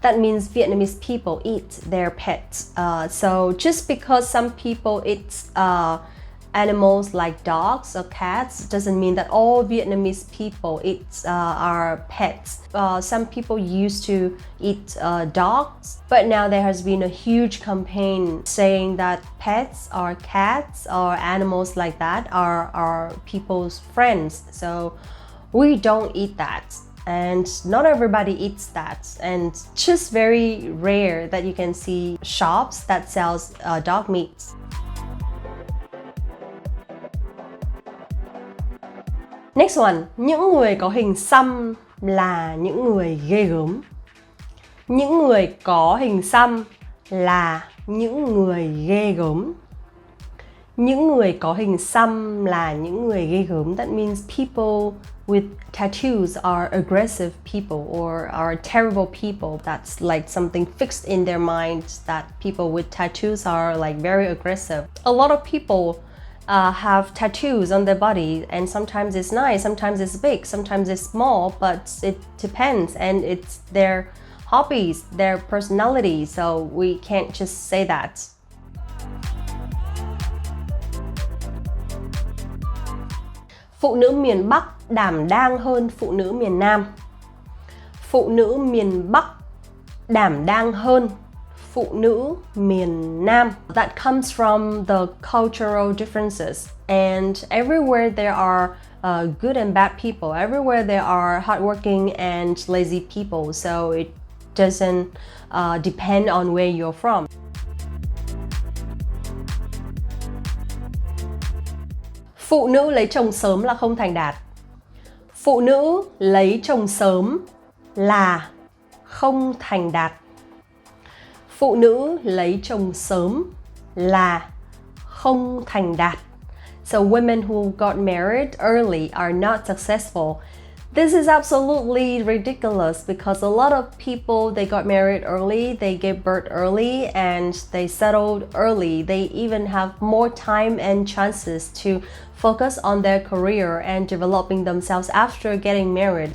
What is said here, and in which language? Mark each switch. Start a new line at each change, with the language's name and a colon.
English: That means Vietnamese people eat their pets. So just because some people eat animals like dogs or cats doesn't mean that all Vietnamese people eat our pets. Some people used to eat dogs, but now there has been a huge campaign saying that pets or cats or animals like that are people's friends. So we don't eat that. And not everybody eats that, and just very rare that you can see shops that sells dog meat. Next one,
Vietnamese: những người có hình xăm là những người ghê gớm. Những người có hình xăm là những người ghê gớm. Những người có hình xăm là những người ghê gớm.
English: That means people with tattoos are aggressive people or are terrible people. That's like something fixed in their mind that people with tattoos are like very aggressive. A lot of people have tattoos on their body, and sometimes it's nice, sometimes it's big, sometimes it's small, but it depends, and it's their hobbies, their personality, so we can't just say that.
Vietnamese: Phụ nữ miền Bắc đảm đang hơn phụ nữ miền Nam. Phụ nữ miền Bắc đảm đang hơn phụ nữ miền Nam.
English: That comes from the cultural differences, and everywhere there are good and bad people. Everywhere there are hardworking and lazy people, so it doesn't depend on where you're from.
Vietnamese: Phụ nữ lấy chồng sớm là không thành đạt. Phụ nữ lấy chồng sớm là không thành đạt. Phụ nữ lấy chồng sớm là không thành đạt.
English: So women who got married early are not successful. This is absolutely ridiculous because a lot of people, they got married early, they gave birth early, and they settled early. They even have more time and chances to focus on their career and developing themselves after getting married.